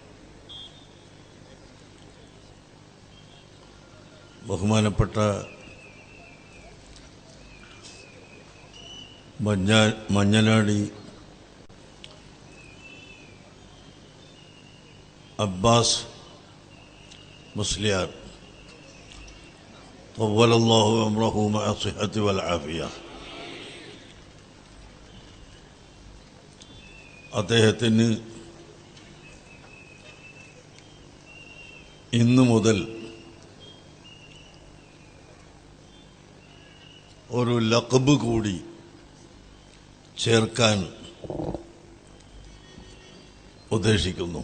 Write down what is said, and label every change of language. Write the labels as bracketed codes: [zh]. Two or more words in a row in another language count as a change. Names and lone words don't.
[ml] ബഹുമാനപ്പെട്ട മഞ്ഞനാടി അബ്ബാസ് മുസ്ലിയാർ [ar] طول الله عمره مع الصحة والعافية, [ml] അദ്ദേഹത്തിന് ഇന്നു മുതൽ ഒരു ലഖബ് കൂടി ചേർക്കാൻ ഉദ്ദേശിക്കുന്നു.